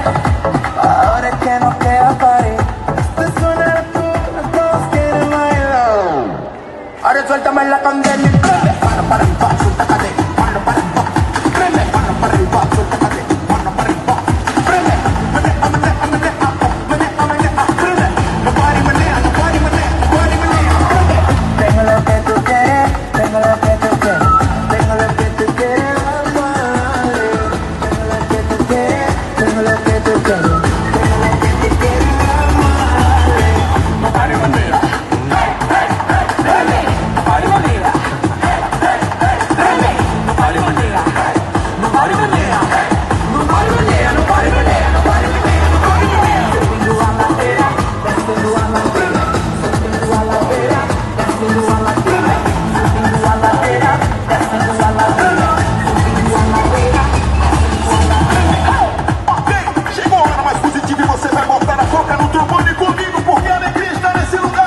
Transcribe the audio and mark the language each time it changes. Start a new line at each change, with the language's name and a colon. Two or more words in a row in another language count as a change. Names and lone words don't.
Spanish: Ahora es que no queda pared. Esto suena tú, todos quieren bailar. Ahora suéltame la condena y prende. Para el paso, suéltate. Mano para el paso. Prende. Mano para el paso, suéltate. Mano para el paso. Prende. Prende. No pare, menea, no pare, menea, no pare, menea. Prende. Tengo lo que tú quieres, tengo lo que tú quieres. Tengo lo que tú quieres, vale. Tengo lo que tú quieres, tengo lo que tú quieres. Tengo lo que tú quieres, vale. No pare, menea. Prende. No pare, menea. Prende. No pare, menea. No pare, menea. No pare, menea, no pare, menea, no pare, menea, no pare, menea.
Portuguese: Subindo a ladeira, descendo a ladeira. Subindo a ladeira, descendo a ladeira. Subindo a ladeira, descendo a ladeira. Subindo a ladeira, descendo a ladeira. Ok, chegou a hora mais positiva e você vai botar a foca no trombone comigo, porque a alegria está nesse lugar.